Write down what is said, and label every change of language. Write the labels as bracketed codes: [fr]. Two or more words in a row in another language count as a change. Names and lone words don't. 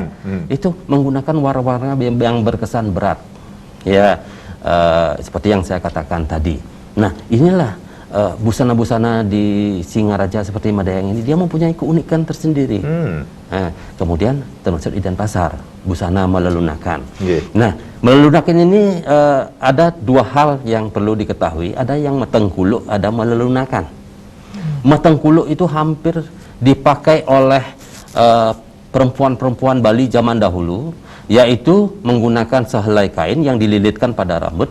[id] mhm. itu menggunakan warna-warna yang berkesan berat. Ya, seperti yang saya katakan tadi. Nah, inilah busana-busana di Singaraja seperti Madayang ini, dia mempunyai keunikan tersendiri. Kemudian termasuk di Denpasar, busana melelunakan. Nggih. Nah, melelunakan ini ada dua hal yang perlu diketahui. Ada yang metengkuluk, ada melelunakan. Metengkuluk itu hampir dipakai oleh perempuan-perempuan Bali zaman dahulu, yaitu menggunakan sehelai kain yang dililitkan pada rambut.